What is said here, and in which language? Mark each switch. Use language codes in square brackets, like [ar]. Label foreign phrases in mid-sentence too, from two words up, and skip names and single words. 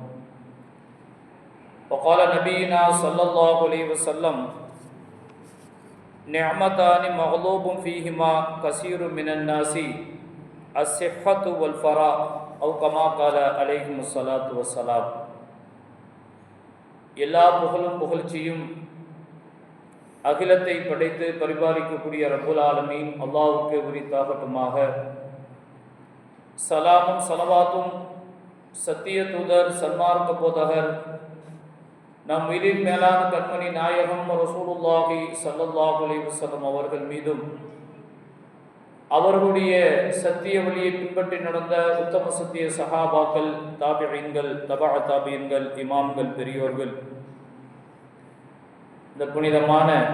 [ar] وقال نبينا صلى الله عليه وسلم: نعمتان مغلوب فيهما كثير من الناس الصحة والفراغ أو كما قال عليه الصلاة والسلام. [ta] எல்லா புகழும் புகழ்ச்சியும் அகிலத்தை படைத்து பரிபாலிக்கக்கூடிய [ar] رب العالمين [ta] அல்லாஹ்வுக்கு உரித்தாகட்டுமாக. சலாமும் சலவாத்தும் சத்திய தூதர் சன்மார்க்க போதகர் நம் உயிரின் மேலான கண்மணி நாயகம் [ar] رسول الله صلى الله عليه وسلم [ta] அவர்கள் மீதும், அவர்களுடைய சத்திய வழியை பின்பற்றி நடந்த உத்தம சத்திய சஹாபாக்கள், தாபிஈன்கள், தபா தாபிஈன்கள், இமாம்கள், பெரியோர்கள், இந்த புனிதமான